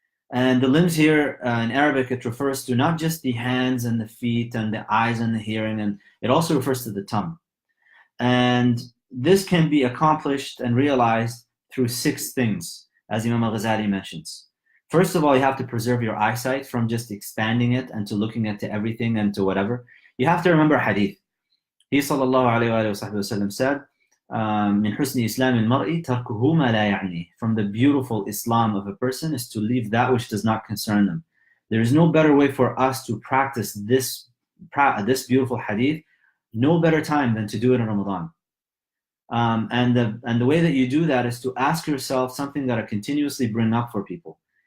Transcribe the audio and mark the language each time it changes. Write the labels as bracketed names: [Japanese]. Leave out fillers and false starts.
[English] And the limbs here, in Arabic, it refers to not just the hands and the feet and the eyes and the hearing, and it also refers to the tongue. And this can be accomplished and realized through 6 things, as Imam al-Ghazali mentions. First of all, you have to preserve your eyesight from just expanding it and to looking into everything and to whatever. You have to remember hadith. He sallallahu alayhi wa sallam said, [Arabic] من حسن إسلام المرء تركه ما لا يعنيه. [English] From the beautiful Islam of a person is to leave that which does not concern them. There is no better way for us to practice this beautiful hadith, no better time than to do it in Ramadan. And the way that you do that is to ask yourself something that I continuously bring up for people.